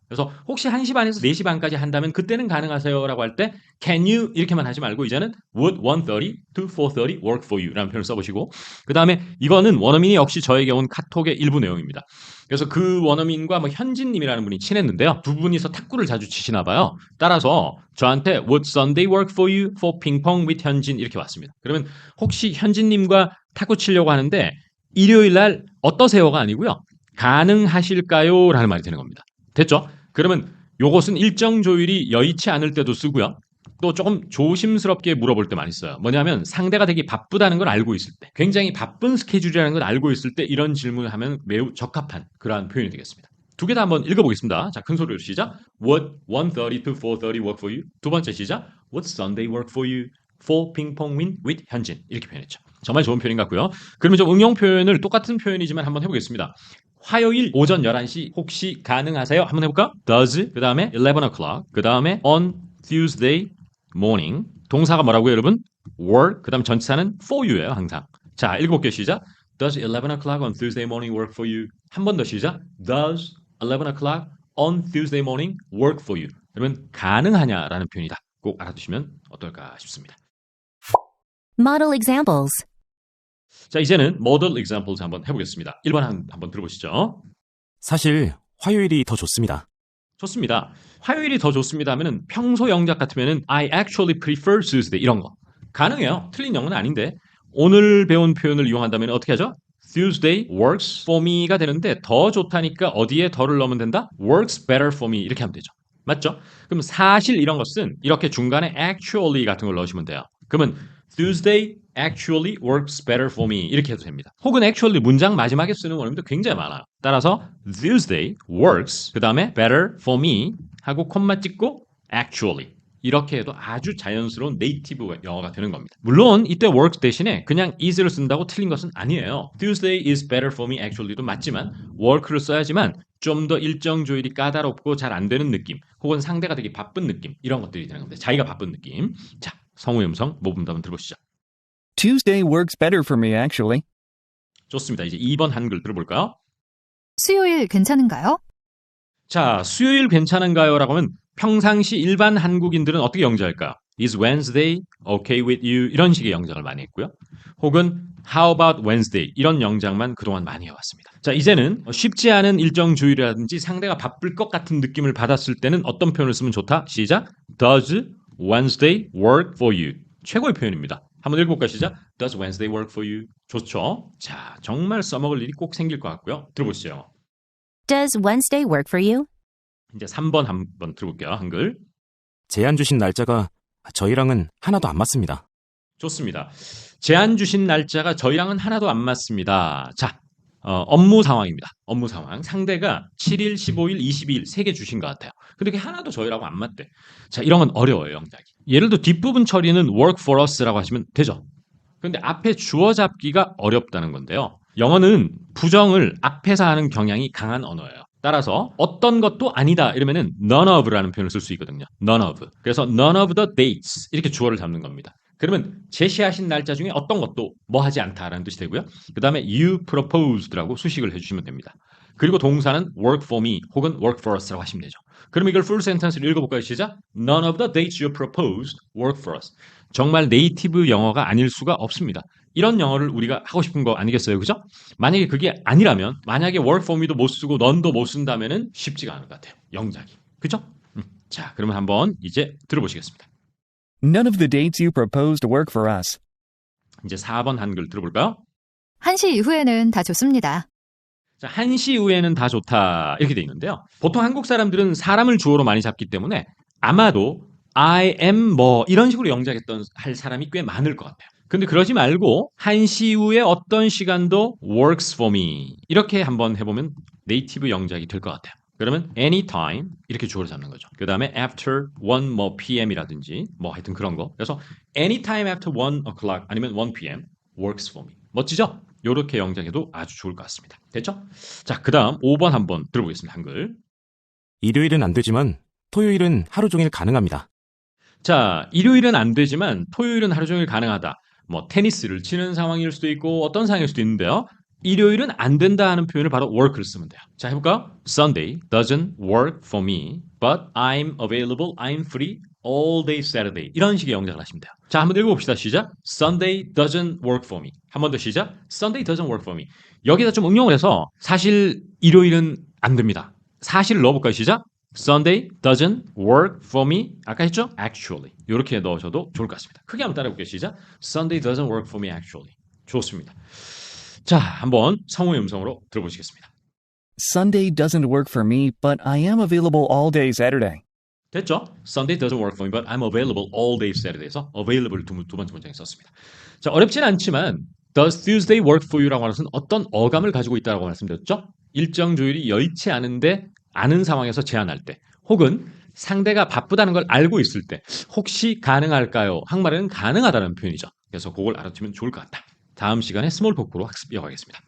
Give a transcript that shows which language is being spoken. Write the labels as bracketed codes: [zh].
[ko] 그래서 혹시 1시 반에서 4시 반까지 한다면 그때는 가능하세요? 라고 할 때 can you 이렇게만 하지 말고 이제는 [en] would 1:30 to 4:30 work for you [ko] 라는 표현을 써보시고 그 다음에 이거는 원어민이 역시 저에게 온 카톡의 일부 내용입니다. 그래서 그 원어민과 뭐 현진님이라는 분이 친했는데요. 두 분이서 탁구를 자주 치시나 봐요. 따라서 저한테 [en] Would Sunday work for you for ping pong with 현진 [ko] 이렇게 왔습니다. 그러면 혹시 현진님과 탁구 치려고 하는데 일요일 날 어떠세요가 아니고요. 가능하실까요? 라는 말이 되는 겁니다. 됐죠? 그러면 요것은 일정 조율이 여의치 않을 때도 쓰고요. 또 조금 조심스럽게 물어볼 때 많이 써요. 뭐냐면 상대가 되게 바쁘다는 걸 알고 있을 때, 굉장히 바쁜 스케줄이라는 걸 알고 있을 때 이런 질문을 하면 매우 적합한 그러한 표현이 되겠습니다. 두 개 다 한번 읽어보겠습니다. 자, 큰 소리로 시작. [en] Would 1:30 to 4:30 work for you? [ko] 두 번째 시작. [en] Would Sunday work for you? For ping pong win with 현진. [ko] 이렇게 표현했죠. 정말 좋은 표현인 것 같고요. 그러면 좀 응용 표현을 똑같은 표현이지만 한번 해보겠습니다. 화요일 오전 11시 혹시 가능하세요? 한번 해볼까? Does 그 다음에 11 o'clock 그 다음에 [en] on Tuesday morning [ko] 동사가 뭐라고요 여러분? work 그 다음 전치사는 [en] for you [ko] 예요 항상. 자 읽어볼게요 시작. [en] Does 11 o'clock on Tuesday morning work for you? [ko] 한 번 더 시작. [en] Does 11 o'clock on Tuesday morning work for you? [ko] 그러면 가능하냐라는 표현이다. 꼭 알아두시면 어떨까 싶습니다. [en] Model examples. [ko] 자, 이제는 model examples 한번 해보겠습니다. 1번 한번 들어보시죠. 사실 화요일이 더 좋습니다. 좋습니다. 화요일이 더 좋습니다 하면은 평소 영작 같으면은 [en] I actually prefer Tuesday [ko] 이런 거. 가능해요. 틀린 영어는 아닌데. 오늘 배운 표현을 이용한다면 어떻게 하죠? [en] Tuesday works for me [ko] 가 되는데 더 좋다니까 어디에 더를 넣으면 된다? [en] works better for me [ko] 이렇게 하면 되죠. 맞죠? 그럼 사실 이런 것은 이렇게 중간에 actually 같은 걸 넣으시면 돼요. [en] 그러면 Tuesday actually works better for me [ko] 이렇게 해도 됩니다. 혹은 actually 문장 마지막에 쓰는 원어민도 굉장히 많아요. 따라서 [en] Tuesday works [ko] 그 다음에 [en] better for me [ko] 하고 콤마 찍고 actually 이렇게 해도 아주 자연스러운 네이티브 영어가 되는 겁니다. 물론 이때 work 대신에 그냥 is를 쓴다고 틀린 것은 아니에요. [en] Tuesday is better for me actually [ko] 도 맞지만 work를 써야지만 좀 더 일정 조율이 까다롭고 잘 안 되는 느낌 혹은 상대가 되게 바쁜 느낌 이런 것들이 되는 겁니다. 자기가 바쁜 느낌. 자, 성우의 음성 모범도 한번 들어보시죠. [en] Tuesday works better for me, actually. [ko] 좋습니다. 이제 2번 한글 들어볼까요? 수요일 괜찮은가요? 자, 수요일 괜찮은가요? 라고 하면 평상시 일반 한국인들은 어떻게 영작할까요? [en] Is Wednesday okay with you? [ko] 이런 식의 영작을 많이 했고요. [en] 혹은 How about Wednesday? [ko] 이런 영작만 그동안 많이 해왔습니다. 자, 이제는 쉽지 않은 일정 조율이라든지 상대가 바쁠 것 같은 느낌을 받았을 때는 어떤 표현을 쓰면 좋다? 시작! [en] Does Wednesday work for you? [ko] 최고의 표현입니다. 한번 읽어볼까요? 시작! [en] Does Wednesday work for you? [ko] 좋죠? 자, 정말 써먹을 일이 꼭 생길 것 같고요. 들어보시죠. [en] Does Wednesday work for you? [ko] 이제 3번 한번 들어볼게요. 한글. 제안 주신 날짜가 저희랑은 하나도 안 맞습니다. 좋습니다. 제안 주신 날짜가 저희랑은 하나도 안 맞습니다. 자, 업무 상황입니다. 업무 상황. 상대가 7일, 15일, 22일 3개 주신 것 같아요. 근데 그게 하나도 저희라고 안 맞대. 자, 이런 건 어려워요, 영작이. 예를 들어 뒷부분 처리는 [en] work for us [ko] 라고 하시면 되죠. 근데 앞에 주어 잡기가 어렵다는 건데요. 영어는 부정을 앞에서 하는 경향이 강한 언어예요. 따라서 어떤 것도 아니다 이러면은 none of라는 표현을 쓸 수 있거든요. none of. 그래서 [en] none of the dates [ko] 이렇게 주어를 잡는 겁니다. 그러면 제시하신 날짜 중에 어떤 것도 뭐 하지 않다라는 뜻이 되고요. 그 다음에 [en] you proposed [ko] 라고 수식을 해주시면 됩니다. 그리고 동사는 [en] work for me [ko] 혹은 [en] work for us [ko] 라고 하시면 되죠. 그럼 이걸 풀 센텐스로 읽어볼까요? 시작. [en] None of the dates you proposed work for us. [ko] 정말 네이티브 영어가 아닐 수가 없습니다. 이런 영어를 우리가 하고 싶은 거 아니겠어요? 그죠? 만약에 그게 아니라면 만약에 work for me도 못 쓰고 none도 못 쓴다면은 쉽지가 않을 것 같아요. 영작이. 그죠? 자, 그러면 한번 이제 들어보시겠습니다. [en] None of the dates you proposed work for us. [ko] 이제 4번 한글 들어볼까요? 1시 이후에는 다 좋습니다. 자, 1시 이후에는 다 좋다 이렇게 돼 있는데요. 보통 한국 사람들은 사람을 주어로 많이 잡기 때문에 아마도 I am 뭐 이런 식으로 영작했던 할 사람이 꽤 많을 것 같아요. 근데 그러지 말고 1시 이후에 어떤 시간도 [en] works for me [ko] 이렇게 한번 해보면 네이티브 영작이 될 것 같아요. 그러면 anytime 이렇게 주어를 잡는 거죠. 그 다음에 after 1 뭐 pm이라든지 뭐 하여튼 그런 거. [en] 그래서 anytime after 1 o'clock [ko] 아니면 [en] 1 pm works for me. [ko] 멋지죠? 이렇게 영작해도 아주 좋을 것 같습니다. 됐죠? 자, 그 다음 5번 한번 들어보겠습니다. 한글. 일요일은 안 되지만 토요일은 하루 종일 가능합니다. 자, 일요일은 안 되지만 토요일은 하루 종일 가능하다. 뭐 테니스를 치는 상황일 수도 있고 어떤 상황일 수도 있는데요. 일요일은 안 된다 하는 표현을 바로 work를 쓰면 돼요. 자, 해볼까요? [en] Sunday doesn't work for me, but I'm available, I'm free all day Saturday. [ko] 이런 식의 영작을 하시면 돼요. 자, 한번 읽어봅시다. 시작. [en] Sunday doesn't work for me. [ko] 한 번 더 시작. [en] Sunday doesn't work for me. [ko] 여기다 좀 응용을 해서 사실 일요일은 안 됩니다. 사실을 넣어볼까요? 시작. [en] Sunday doesn't work for me. [ko] 아까 했죠? Actually. 이렇게 넣으셔도 좋을 것 같습니다. 크게 한번 따라해볼게요. 시작. [en] Sunday doesn't work for me actually. [ko] 좋습니다. 자, 한번 성우의 음성으로 들어보시겠습니다. [en] Sunday doesn't work for me, but I am available all day Saturday. [ko] 됐죠? [en] Sunday doesn't work for me, but I'm available all day Saturday에서 available [ko] 두 번째 문장에 썼습니다. 자, 어렵진 않지만 [en] Does Tuesday work for you [ko] 라고 하는 것은 어떤 어감을 가지고 있다고 말씀드렸죠? 일정 조율이 여의치 않은데 아는 상황에서 제안할 때 혹은 상대가 바쁘다는 걸 알고 있을 때 혹시 가능할까요? 한국말에는 가능하다는 표현이죠. 그래서 그걸 알아두면 좋을 것 같다. 다음 시간에 스몰 토크로 학습 이어가겠습니다.